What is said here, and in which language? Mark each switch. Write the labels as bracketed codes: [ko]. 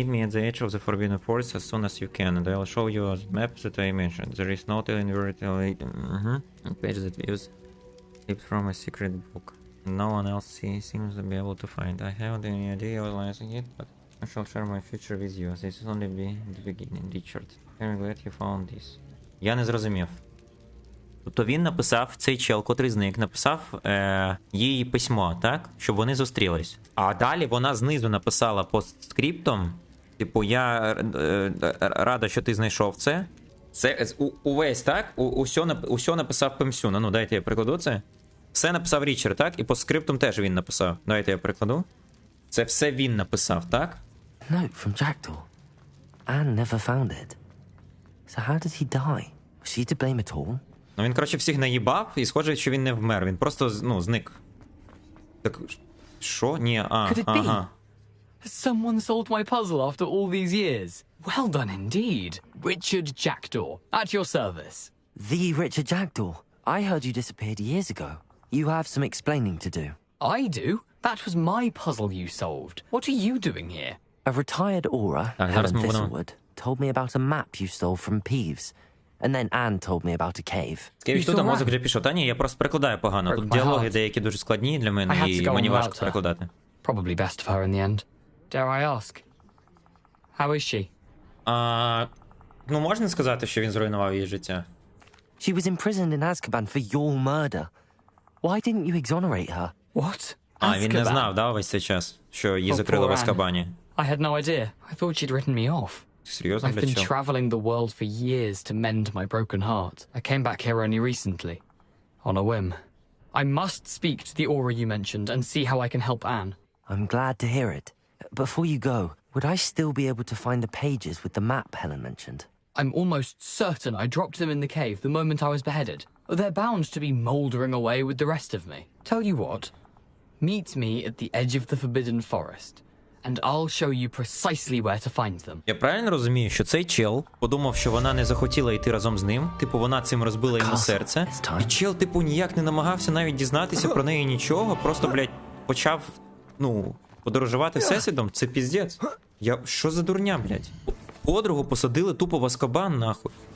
[en] Meet me at the edge of the Forbidden Forest as soon as you can, and I'll show you a map that I mentioned. There is no telling where it a page that views slipped from a secret book. No one else seems to be able to find. I haven't any idea what lies in it, but I shall share my future with you. This is only the beginning, Richard. I'm glad you found this. [uk] Я не зрозумів. Тобто він написав, цей чел, котрий зник, написав їй письмо, так? Щоб вони зустрілись. А далі вона знизу написала постскриптом, типу, я рада, що ти знайшов це. Це увесь, так? Усьо написав Пемсюна. Ну, дайте я прикладу це. Все написав Річард, так? І постскриптом теж він написав. Дайте я прикладу. Це все він написав, так? [en] Note from Jackdaw. Anne never found it. So how did he die? Was she to blame at all? [uk] Ну він, коротше, всіх наїбав, і схоже, що він не вмер. Він просто, ну, зник. Так, що? Ні, ага. [en] Someone solved my puzzle after all these years. Well done indeed. Richard Jackdaw, at your service. The Richard Jackdaw. I heard you disappeared years ago. You have some explaining to do. I do? That was my puzzle you solved. What are you doing here? A retired aura, Helen Thistlewood, told me about a map you stole from Peeves. And then Anne told me about a cave. [uk] Скевіч тут, а мозок вже пішов. Та ні, я просто перекладаю погано. Тут діалоги деякі дуже складні для мене, і мені важко перекладати. [en] Probably best for her in the end. Dare I ask? How is she? [uk] Ну, можна сказати, що він зруйнував її життя? [en] She was imprisoned in Azkaban for your murder. Why didn't you exonerate her? What? [uk] Він не знав, да, весь цей час, що її закрили в Азкабані. [en] I had no idea. I thought she'd written me off. [uk] Серйозно, [en] I've been traveling the world for years to mend my broken heart. I came back here only recently, on a whim. I must speak to the aura you mentioned and see how I can help Anne. I'm glad to hear it. Before you go, would I still be able to find the pages with the map Helen mentioned? I'm almost certain I dropped them in the cave the moment I was beheaded. They're bound to be mouldering away with the rest of me. Tell you what, meet me at the edge of the Forbidden Forest. And I'll show you precisely where to find them. [uk] Я правильно розумію, що цей чел подумав, що вона не захотіла йти разом з ним, типу вона цим розбила йому серце, і чел, типу, ніяк не намагався навіть дізнатися про неї нічого, просто, блядь, почав, ну, подорожувати всесвітом, це піздець. Що за дурня, блядь? Подругу посадили тупо в Азкабан, нахуй.